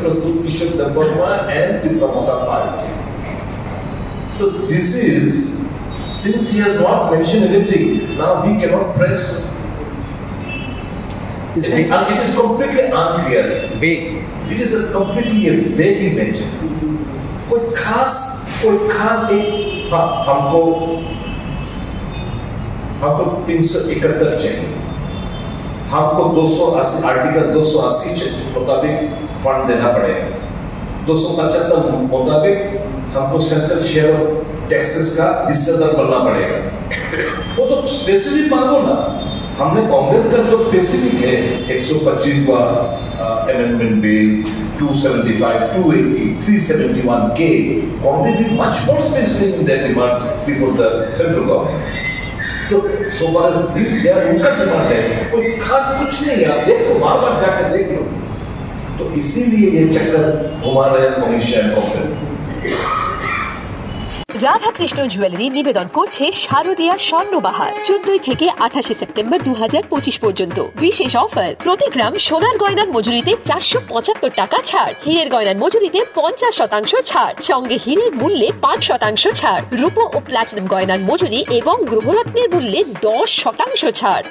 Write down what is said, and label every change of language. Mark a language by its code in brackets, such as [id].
[en] Pradip Kishore Debarma and the Pramukha party. So this is, since he has not mentioned anything, now we cannot press. It is completely unclear. Vague. It is completely a vague mention. [hi] कोई खास एक हमको 371 चाहिए, हमको 280 article 280 मुताबिक fund देना पड़ेगा, 275 मुताबिक हमको सेंट्रल शेयर ऑफ टैक्सेस का हिस्सेदार बनना पड़ेगा। वो तो स्पेसिफिक मांगो ना। हमने कांग्रेस का जो स्पेसिफिक है 125वां amendment bill, 275, 280, 371K, [en] Congress is much more specific in their demands before the central government. [hi] तो [en] so far as they are [hi] उनका डिमांड है, कोई खास कुछ नहीं है। आप देखो, बार-बार जाकर देख लो। तो इसीलिए ये चक्कर घुमा रहे कमीशन कॉन्फ्रेंस। [bn] রাধাকৃষ্ণ জুয়েলারি নিবেদন করছে শারদীয়া স্বর্ণবাহার 14 থেকে 28 সেপ্টেম্বর 2025 পর্যন্ত। বিশেষ অফার, প্রতি গ্রাম সোনার গয়নার মজুরিতে 475 টাকা ছাড়, হীরের গয়নার মজুরিতে 50% ছাড়, সঙ্গে হীরের মূল্যে 5% ছাড়, রূপো ও প্লাটিনাম গয়নার মজুরি এবং গ্রহরত্নের মূল্যে 10% ছাড়।